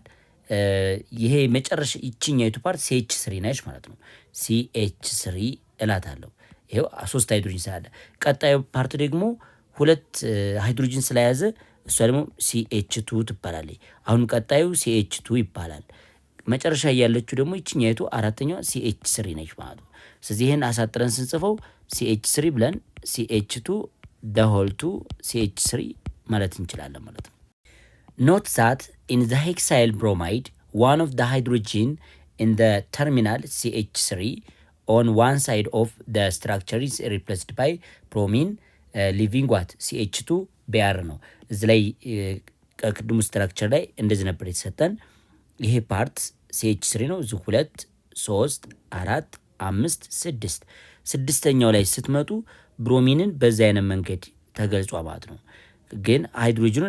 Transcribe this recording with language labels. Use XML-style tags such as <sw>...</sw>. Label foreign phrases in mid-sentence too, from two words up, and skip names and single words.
<am>ይሄ መጨረሻ ይችኛይቱ ፓርት CH3 ነች ማለት ነው። CH3 እላታለሁ። ይሄው ሶስት ሃይድሮጅን ስላለ ቀጣዩ ፓርት ደግሞ ሁለት ሃይድሮጅን ስለያዘ እሷ ደግሞ CH2 ትባላለች። አሁን ቀጣዩ CH2 ይባላል። መጨረሻ ያለችው ደግሞ ይችኛይቱ አራተኛዋ CH3 ነች ማለት ነው። ስለዚህ ይሄን አሳጥረን ስንጽፈው CH3 ብለን CH2</am> <en>the whole</en> <am>2 CH3 ማለት እንችላለን ማለት ነው።</am> <en>Note that in the hexyl bromide, one of the hydrogen in the terminal CH3 on one side of the structure is replaced by bromine, leaving what CH2 Br</en> <am>ነው። እዚህ ላይ ቅድሙ ስትራክቸር ላይ እንደዚህ ነበር የተሰጠን። ይሄ ፓርት CH3 ነው። እዚህ 2 3 4 5 6 ስድስተኛው ላይ ስትመጡ ብሮሚንን በዛ አይነት መንገድ ተገልጿ ማለት ነው። ግን ሃይድሮጅኑን</am>